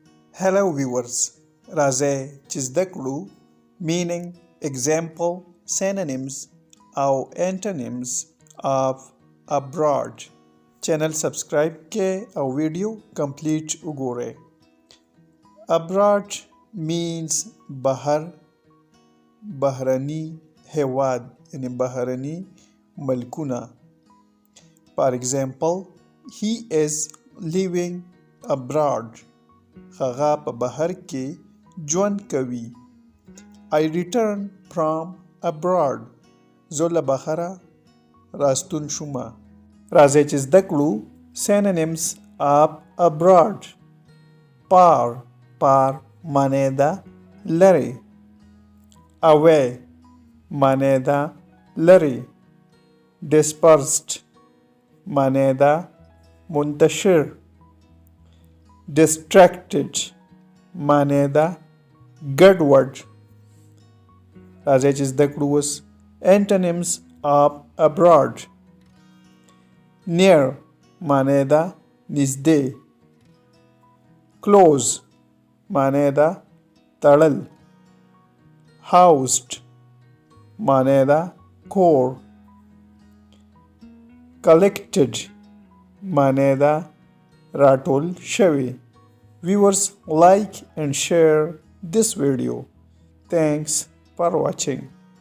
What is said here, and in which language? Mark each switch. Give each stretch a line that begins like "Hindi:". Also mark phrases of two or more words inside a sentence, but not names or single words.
English: Hello viewers,
Pashto: راځئ چې زده کړو
English: meaning, example, synonyms
Pashto: او
English: antonyms of abroad. channel subscribe
Pashto: کې او ویډیو کمپلیټ وګورئ.
English: Abroad means
Pashto: بهر، بهرني هیواد یعنی بهرني ملکونه.
English: For example, he is living abroad.
Pashto: هغه په بهر کې ژوند کوي.
English: I returned from abroad.
Pashto: زه له بهره راستون شومه. راځئ چې زده کړو
English: synonyms of abroad.
Pashto: par معنی ده لرې. away معنی ده لرې. dispersed معنی ده منتشر. distracted معنی ده ګډوډ. راځئ چې زده کړو اوس
English: antonyms of abroad.
Pashto: near معنی ده نږدې. close معنی ده تړل. housed معنی ده کور. collected معنی ده راټول شوی.
English: Viewers, like and share this video. Thanks for watching.